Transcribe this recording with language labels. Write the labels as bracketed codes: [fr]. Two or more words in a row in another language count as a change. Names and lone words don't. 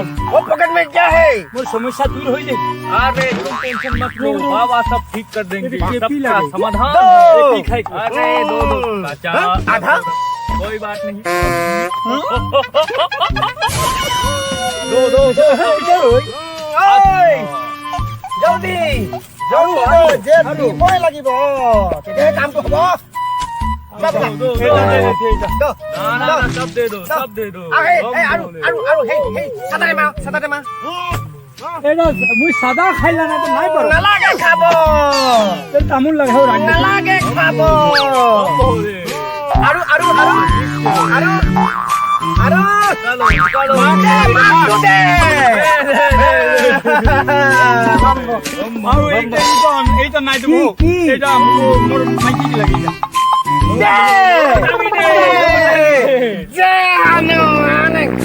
[hi] वो पॉकेट में क्या है? वो समस्या दूर हो जाएगी। अरे तुम टेंशन मत लो, बाबा सब ठीक कर देंगे, सबका समाधान। अरे दो दो काचा, आधा? कोई बात नहीं। दो दो दो, [as] জলদি সময় লাগিব তেতিয়াহে কামটো হ'ব। [hi] दो दो दो, ना ना सब दे दो, सब दे दो। [as] চাটাতে মা এটা মুই সাদা খাইলা না তো নাই পারো। নালাগে খাব, তামোল লাগে হো রাখ। নালাগে খাব। আৰু আৰু আৰু আৰু আৰু [hi] चलो चलो, [as] মাতটো দে। আৰু এইটা নাই দেবো, এটা মোর মাইকি লাগি যা। যে আনো আনে